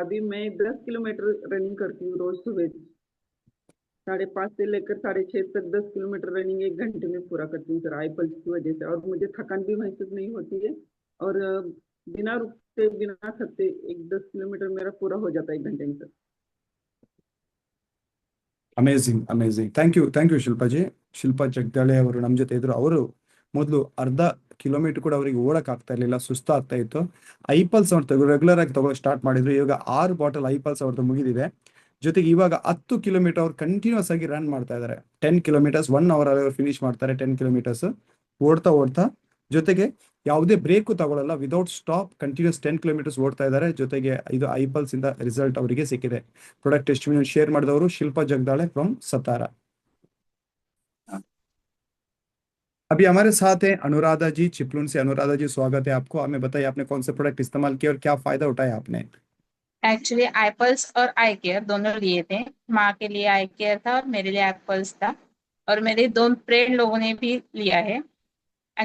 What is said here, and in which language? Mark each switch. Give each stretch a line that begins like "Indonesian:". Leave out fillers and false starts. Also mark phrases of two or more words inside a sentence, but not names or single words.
Hindi: अभी मैं 10 किलोमीटर रनिंग करती हूँ रोज सुबह। 5:30 से लेकर 6:30 तक 10 किलोमीटर रनिंग 1 घंटे में पूरा करती हूँ सर, आईपल्स की वजह से। और मुझे थकान भी महसूस नहीं होती है, और बिना रुकते बिना थकते 10 किलोमीटर मेरा पूरा हो जाता है 1 घंटे में सर।
English: Amazing thank you Shilpa ji.
Kannada: ಶಿಲ್ಪಾ ಜಗದಾಳೆ ಅವರು ನಮ್ಮ ಜೊತೆ ಇದ್ರು. ಅವರು ಮೊದಲು ಅರ್ಧ ಕಿಲೋಮೀಟರ್ ಕೂಡ ಅವರಿಗೆ ಓಡಕ್ ಆಗ್ತಾ ಇರಲಿಲ್ಲ, ಸುಸ್ತಾಗ್ತಾ ಇತ್ತು. ಐಪಲ್ಸ್ ಅವ್ರು ರೆಗ್ಯುಲರ್ ಆಗಿ ತಗೊಳ್ಳೋ ಸ್ಟಾರ್ಟ್ ಮಾಡಿದ್ರು. ಇವಾಗ 6 ಬಾಟಲ್ ಐಪಲ್ಸ್ ಅವ್ರದ್ದು ಮುಗಿದಿದೆ. ಜೊತೆಗೆ ಇವಾಗ 10 ಕಿಲೋಮೀಟರ್ ಅವ್ರು ಕಂಟಿನ್ಯೂಸ್ ಆಗಿ ರನ್ ಮಾಡ್ತಾ ಇದ್ದಾರೆ. 10 ಕಿಲೋಮೀಟರ್ಸ್ 1 ಅವರ್ ಅಲ್ಲಿ ಫಿನಿಶ್ ಮಾಡ್ತಾರೆ. 10 ಕಿಲೋಮೀಟರ್ಸ್ ಓಡ್ತಾ ಜೊತೆಗೆ ಯಾವುದೇ ಬ್ರೇಕು ತಗೊಳ್ಳಲ್ಲ,
English: without stop continuous
Kannada: 10 ಕಿಲೋಮೀಟರ್ಸ್ ಓಡ್ತಾ ಇದ್ದಾರೆ. ಜೊತೆಗೆ ಇದು ಐಪಲ್ಸ್ ಇಂದ ರಿಸಲ್ಟ್ ಅವರಿಗೆ ಸಿಕ್ಕಿದೆ.
English: product testimony share
Kannada: ಮಾಡಿದವರು ಶಿಲ್ಪಾ ಜಗದಾಳೆ फ्रॉम सतारा।
Hindi: अभी हमारे साथ है अनुराधा जी चिपलून से। अनुराधा जी स्वागत है आपको। हमें बताइए आपने कौन से प्रोडक्ट इस्तेमाल किए और क्या फायदा उठाया आपने? एक्चुअली आईपल्स और आई केयर दोनों लिए थे। माँ के लिए आई केयर था और मेरे लिए आईपल्स था, और मेरे 2 फ्रेंड लोगों ने भी लिया है।